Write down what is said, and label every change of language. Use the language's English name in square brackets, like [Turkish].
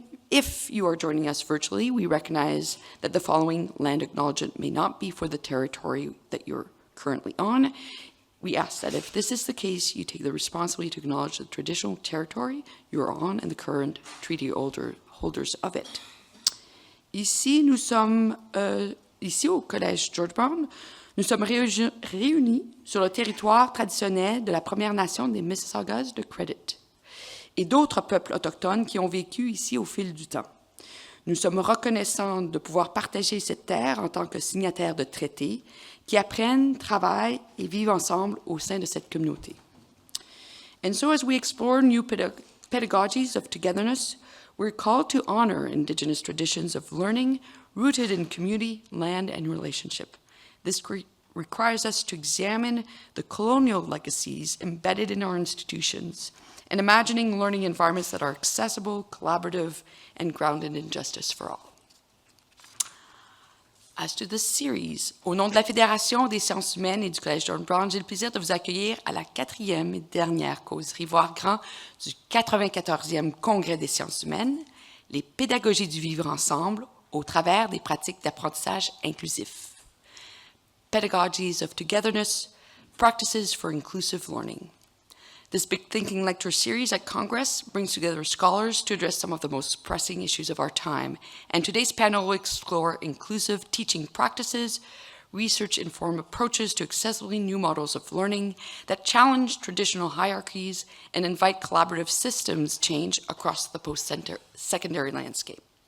[English] If you are joining us virtually, we recognize that the following land acknowledgement may not be for the territory that you're currently on. We ask that if this is the case, you take the responsibility to acknowledge the traditional territory you're on and the current treaty holders of it. [French] Ici, nous sommes au Collège George Brown. Nous sommes réunis sur le territoire traditionnel de la Première Nation des Mississaugas de Credit et d'autres peuples autochtones qui ont vécu ici au fil du temps. Nous sommes reconnaissants de pouvoir partager cette terre en tant que signataires de traités qui apprennent, travaillent et vivent ensemble au sein de cette communauté. [English] And so as we explore new pedagogies of togetherness, we're called to honor Indigenous traditions of learning rooted in community, land, and relationship. This requires us to examine the colonial legacies embedded in our institutions and imagining learning environments that are accessible, collaborative, and grounded in justice for all. As to this series, [French] au nom de la Fédération des sciences humaines et du Collège George Brown, j'ai le plaisir de vous accueillir à la 4e et dernière causerie Voir Grand du 94e Congrès des sciences humaines, les pédagogies du vivre-ensemble au travers des pratiques d'apprentissage inclusif. [English] Pedagogies of Togetherness, Practices for Inclusive Learning. This Big Thinking lecture series at Congress brings together scholars to address some of the most pressing issues of our time, and today's panel will explore inclusive teaching practices, research-informed approaches to accessibly new models of learning that challenge traditional hierarchies and invite collaborative systems change across the post-secondary landscape.